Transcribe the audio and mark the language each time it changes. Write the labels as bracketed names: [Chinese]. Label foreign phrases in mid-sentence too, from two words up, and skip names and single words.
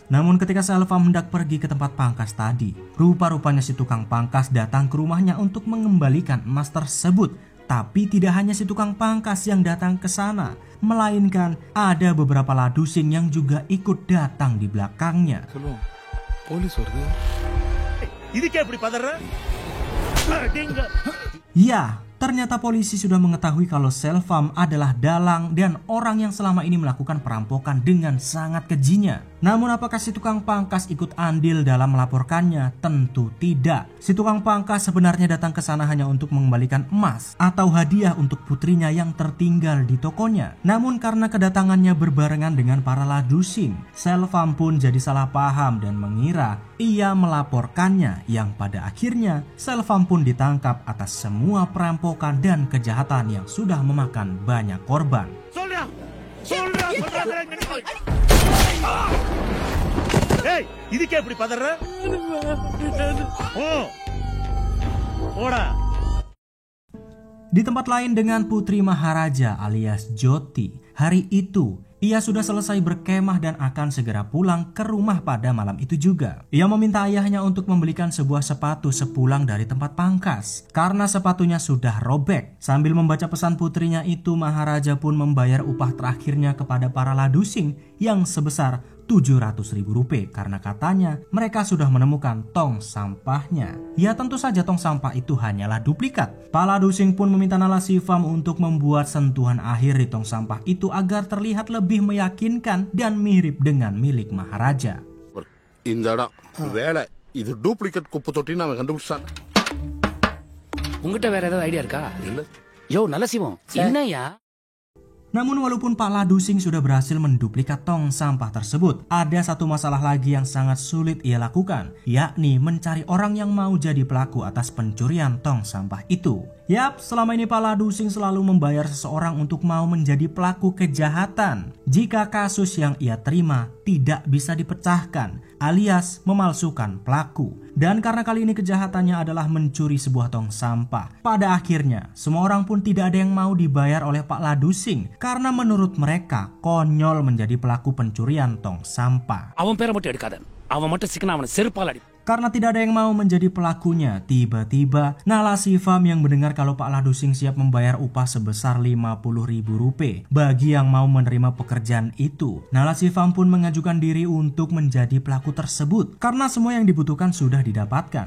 [Indonesian] Namun ketika Selvam hendak pergi ke tempat pangkas tadi, rupa-rupanya si tukang pangkas datang ke rumahnya untuk mengembalikan emas tersebut. Tapi tidak hanya si tukang pangkas yang datang ke sana, melainkan ada beberapa ladusin yang juga ikut datang di belakangnya. [Tamil] சொல்லுவோம் போலீஸ் வருது. இதுக்கே இப்படி பதற? [Indonesian] Ya, ternyata polisi sudah mengetahui kalau Selvam adalah dalang dan orang yang selama ini melakukan perampokan dengan sangat kejinya. Namun apakah si tukang pangkas ikut andil dalam melaporkannya? Tentu tidak. Si tukang pangkas sebenarnya datang ke sana hanya untuk mengembalikan emas atau hadiah untuk putrinya yang tertinggal di tokonya. Namun karena kedatangannya berbarengan dengan para ladusin, Selvam pun jadi salah paham dan mengira ia melaporkannya, yang pada akhirnya Selvam pun ditangkap atas semua perampokan dan kejahatan yang sudah memakan banyak korban. [Tamil] ஏய் இதுக்கே இப்படி பதற? ஓடா. [Indonesian] Di tempat lain dengan Putri Maharaja alias Jyoti, hari itu ia sudah selesai berkemah dan akan segera pulang ke rumah pada malam itu juga. Ia meminta ayahnya untuk membelikan sebuah sepatu sepulang dari tempat pangkas karena sepatunya sudah robek. Sambil membaca pesan putrinya itu, Maharaja pun membayar upah terakhirnya kepada para ladusing yang sebesar Rp700.000 karena katanya mereka sudah menemukan tong sampahnya. Ya tentu saja tong sampah itu hanyalah duplikat. Pak Ladusing pun meminta Nala Shivам untuk membuat sentuhan akhir di tong sampah itu agar terlihat lebih meyakinkan dan mirip dengan milik Maharaja. [Tamil] Indara, வேலை இது டூப்ளிகேட் குப்பை தொட்டி நாம கண்டுபிடிச்சான். உங்ககிட்ட வேற ஏதாவது ஐடியா இருக்கா? இல்ல. யோ நல்ல சிவம், என்னய்யா? [Indonesian] Namun walaupun Pak Ladusing sudah berhasil menduplikat tong sampah tersebut, ada satu masalah lagi yang sangat sulit ia lakukan, yakni mencari orang yang mau jadi pelaku atas pencurian tong sampah itu. Yap, selama ini Pak Ladusing selalu membayar seseorang untuk mau menjadi pelaku kejahatan jika kasus yang ia terima tidak bisa dipecahkan, alias memalsukan pelaku. Dan karena kali ini kejahatannya adalah mencuri sebuah tong sampah, pada akhirnya semua orang pun tidak ada yang mau dibayar oleh Pak Ladusing karena menurut mereka konyol menjadi pelaku pencurian tong sampah. [Tamil] அவன் பேரை மட்டும் எடுக்காத. அவன் மட்டும் சிக்கனா அவனை செருப்பால் அடி. [Indonesian] Karena tidak ada yang mau menjadi pelakunya, tiba-tiba Nala Shivám yang mendengar kalau Pak Ladusing siap membayar upah sebesar Rp50.000 bagi yang mau menerima pekerjaan itu. Nala Shivám pun mengajukan diri untuk menjadi pelaku tersebut karena semua yang dibutuhkan sudah didapatkan.